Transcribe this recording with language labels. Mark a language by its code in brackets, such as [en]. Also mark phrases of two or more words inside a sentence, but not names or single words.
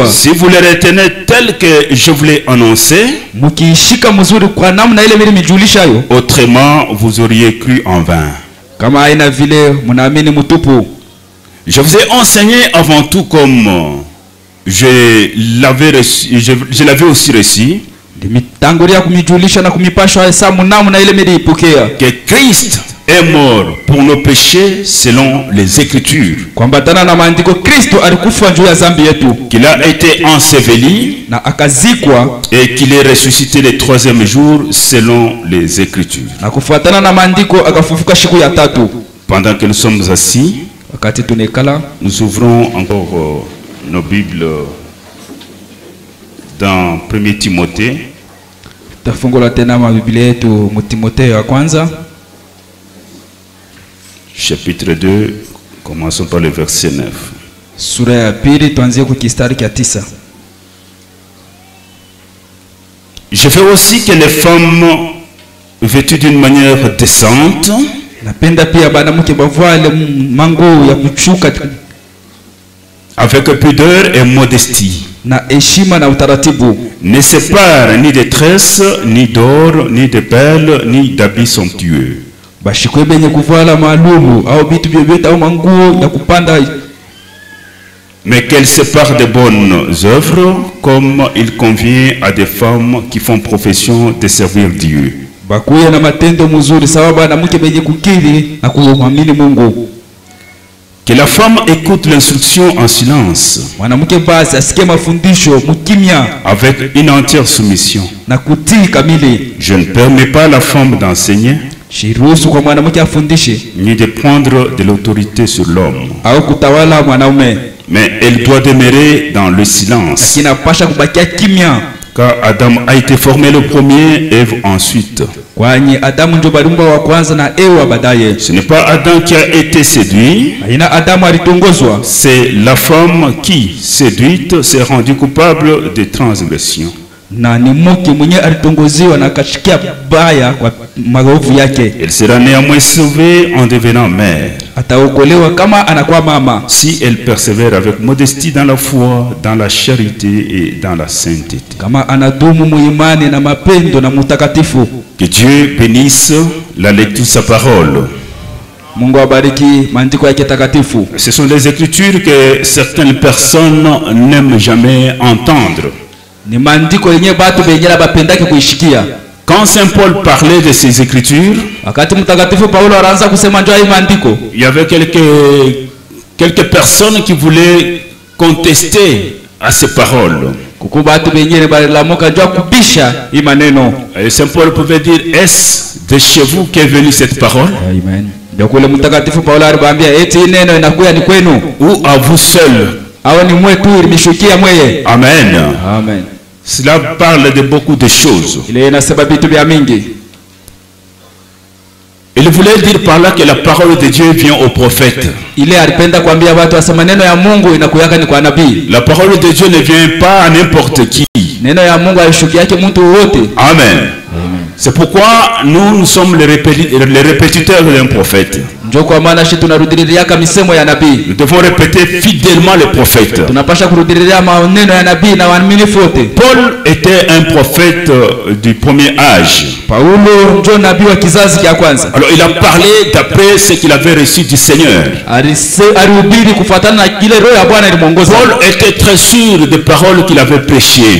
[fr] si vous le retenez tel que je vous l'ai annoncé, [sw] Mkiishika mzuri kwa namna ile mlimijulisha yo, [fr] autrement vous auriez cru en vain. [sw] kama haina vile mnaamini mtupu. [fr] Je vous ai enseigné avant tout comme je l'avais aussi reçu, [sw] Ndimitangulia kumijulisha na kumipashwa hesabu namna ile mliipokea, [fr] que Christ est mort pour nos péchés selon les Écritures, [sw] kwambatana na maandiko Kristo alikufa juu ya dhambi yetu, [fr] qu'il a été enseveli [sw] na akazikwa, [fr] et qu'il est ressuscité le 3e jour selon les Écritures. [sw] na kufuatana na maandiko akafufuka siku ya tatu. [fr] Pendant que nous sommes assis, [sw] Wakati tunekala, [fr] nous ouvrons encore nos Bibles dans 1 Timothée, [sw] tafungula tena mabiblia yetu mu Timotheo ya kwanza [fr] chapitre 2, commençons par le verset 9. [sw] sura ya pili tuanzie kwa kistari cha 9. [fr] Je veux aussi que les femmes vêtues d'une manière décente, [sw] Napenda pia banamuke bavale mango ya kuchuka [fr] avec pudeur et modestie, [sw] na heshima na utaratibu, [fr] ne séparent ni de tresses, ni d'or, ni de perles, ni d'habits somptueux, [sw] bashikwe benye kuvala maalumu au bitu vyovyote au manguo ya kupanda, [fr] mais qu'elles séparent de bonnes œuvres comme il convient à des femmes qui font profession de servir Dieu. [sw] bakuye na matendo mzuri sawa banamuke benye kukiri na kuamini Mungu. [fr] Que la femme écoute l'instruction en silence, [sw] Mwanamke basi asikie mafundisho mukimya [fr] avec une entière soumission. [sw] na kutii kamili. [fr] Je ne permets pas à la femme d'enseigner, [sw] Shiruhusu kwa mwanamke afundishe [fr] ni de prendre de l'autorité sur l'homme, [sw] au kutawala mwanaume, [fr] mais elle doit demeurer dans le silence. [sw] lakini apasha kubakia kimya, [fr] Car Adam a été formé le premier, Ève ensuite. [sw] kwani Adamu ndio baliumba wa kwanza na Ewa baadaye. [fr] Ce n'est pas Adam qui a été séduit, [sw] Haina Adamu alitongozwa, [fr] c'est la femme qui, séduite, s'est rendue coupable de transgression. [sw] na ni mke mwenye alitongoziwa na akashikia baya kwa maovu yake. [fr] Elle sera néanmoins sauvée en devenant mère, [sw] Ataokolewa kama anakuwa mama, [fr] si elle persévère avec modestie dans la foi, dans la charité et dans la sainteté. [sw] kama anadumu muimani na mapendo na mutakatifu. [fr] Que Dieu bénisse la lecture de sa parole. [sw] Mungu abariki maandiko yake takatifu. [fr] Ce sont des écritures que certaines personnes n'aiment jamais entendre. [sw] Ni maandiko yenye batu benye bapendake kuishikia. [fr] Quand Saint Paul parlait de ces écritures, [sw] Wakati mtakatifu Paulo anaanza kusema njoo hii maandiko, [fr] il y avait quelques personnes qui voulaient contester à ces paroles. [sw] kuko batu benye balilamuka njoo kubisha hii maneno. [fr] Et Saint Paul pouvait dire, est-ce de chez vous qu'est venue cette parole? Amen. [sw] Ndio kule mtakatifu Paulo aliwaambia eti neno inakuja ni kwenu [fr] Ou à vous seul? [sw] au ni mwetu ilishukia mweye. Amen. Amen. [fr] Cela parle de beaucoup de choses. [sw] Ile inasema vitu vya mingi. [fr] Il voulait dire par là que la parole de Dieu vient au prophète. [sw] Ile alipenda kuambia watu asema neno ya Mungu inakuyaka ni kwa nabii. [fr] La parole de Dieu ne vient pas à n'importe qui. [sw] Neno ya Mungu haishukia yake mtu wote. Amen. [fr] C'est pourquoi nous sommes les répétiteurs d'un prophète. [sw] Ndio kwa maana sisi tunarudilia misemo ya nabii. [fr] Nous devons répéter fidèlement les prophètes. [sw] Tunapaswa kurudilia maneno ya nabii na waaminifu wote. [fr] Paul était un prophète du premier âge. [sw] Paulo ndio nabii wa kizazi cha kwanza. [fr] Alors il a parlé d'après ce qu'il avait reçu du Seigneur. [sw] Alihubiri kufuatana na kile roho ya Bwana ilimuongoza. [fr] Paul était très sûr des paroles qu'il avait prêchées.